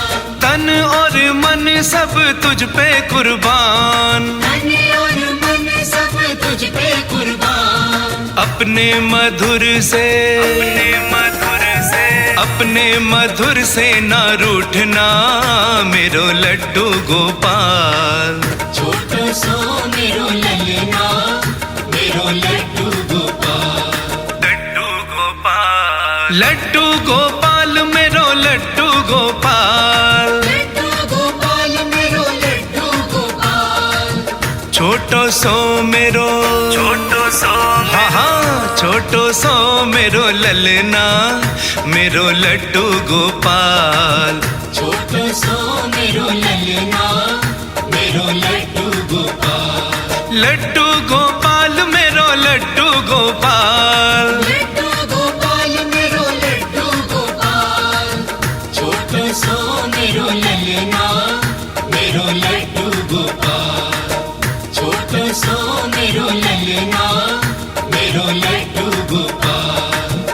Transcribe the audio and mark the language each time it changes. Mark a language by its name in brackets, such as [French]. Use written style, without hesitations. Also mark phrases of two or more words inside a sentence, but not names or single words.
[Hindi] तन और मन सब तुझ पे कुर्बान, तन और मन सब तुझ पे कुर्बान। अपने मधुर से, अपने मधुर से ना रूठना, [Braj] मेरो लड्डू गोपाल। छोटो सो मेरो ललना, मेरो लड्डू गोपाल। लड्डू गोपाल। लड्डू गोपाल मेरो लड्डू गोपाल। लड्डू गोपाल मेरो लड्डू गोपाल। छोटो सो मेरो, हाँ हाँ छोटो सो मेरो ललना, मेरो लड्डू गोपाल। छोटो सो मेरो ललना, मेरो लड्डू गोपाल। लड्डू गोपाल मेरो लड्डू गोपाल। लड्डू गोपाल मेरो लड्डू गोपाल। छोटो सो मेरो ललना, मेरो लड्डू गोपाल। छोटो सो मेरो ललना, मेरो लड्डू गोपाल।